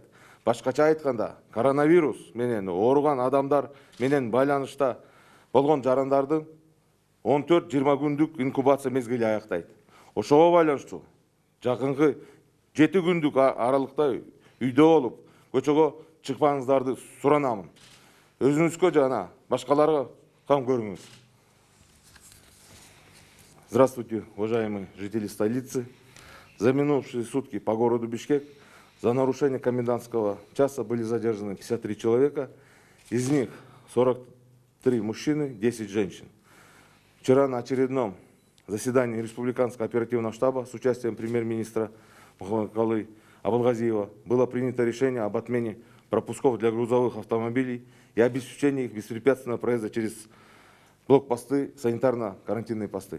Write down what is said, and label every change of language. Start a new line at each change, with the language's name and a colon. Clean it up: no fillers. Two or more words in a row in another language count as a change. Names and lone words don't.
Kyrgyz: Башкача айтканда, коронавирус менен ооруган адамдар менен байланышта болгон жарандардын 14-20 күндүк инкубация мезгили аяктайт. Ошого байланыштуу жакынкы 7 күндүк аралыкта үйдө болуп, көчөгө чыкпаңыздарды суранамын. Өзүңүзгө жана башкаларга кам көрүңүз.
Russian: Здравствуйте, уважаемые жители столицы. За минувшие сутки по городу Бишкек за нарушение комендантского часа были задержаны 53 человека, из них 43 мужчины, 10 женщин. Вчера на очередном заседании Республиканского оперативного штаба с участием премьер-министра Мухаммедкалы Абылгазиева было принято решение об отмене пропусков для грузовых автомобилей и обеспечении их беспрепятственного проезда через блокпосты, санитарно-карантинные посты.